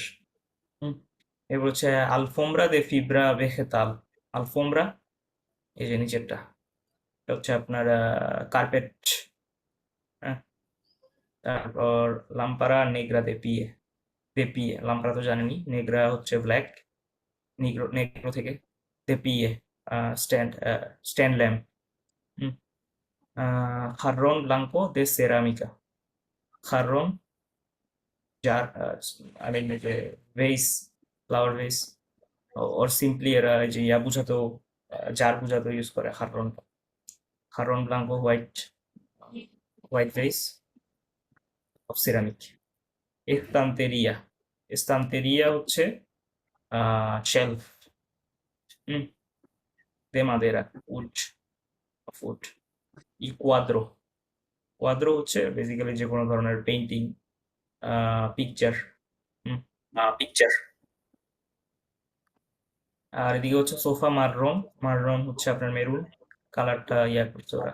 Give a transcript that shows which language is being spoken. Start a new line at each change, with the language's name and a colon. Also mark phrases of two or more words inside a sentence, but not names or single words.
Bangla: হুম, এরপর হচ্ছে
Spanish: alfombra de fibra vegetal,
Bangla: আলফোমব্রা এই যে নিচেরটা, এটা হচ্ছে আপনার কার্পেট। হ্যাঁ, তারপর
Spanish: lámpara negra de pie, de pie lámpara
Bangla: তো জানেনি, নেগ্রা হচ্ছে ব্ল্যাক,
Spanish: negro negro
Bangla: থেকে,
Spanish: de pie
English: stand, stand lamp.
Spanish: jarrón blanco de cerámica, jarrón
Bangla: জার,
English: I mean
Bangla: যে
English: vase, flower vase, or simply
Bangla: এরা এই যে ইয়া বুঝাতেও, জার বুঝাতেও ইউজ করে
Spanish: jarrón, jarrón blanco
English: white, white vase of ceramic.
Spanish: estantería, estantería
Bangla: হচ্ছে শেলফ,
Spanish: de madera,
English: wood, of wood.
Spanish: y cuadro, cuadro
Bangla: হচ্ছে বেসিক্যালি যে কোনো ধরনের
English: painting, picture, picture.
Bangla: আর এদিকে হচ্ছে
Spanish: sofá marrón, marrón
Bangla: হচ্ছে আপনার মেরুন কালারটা ইয়া করছে ওরা।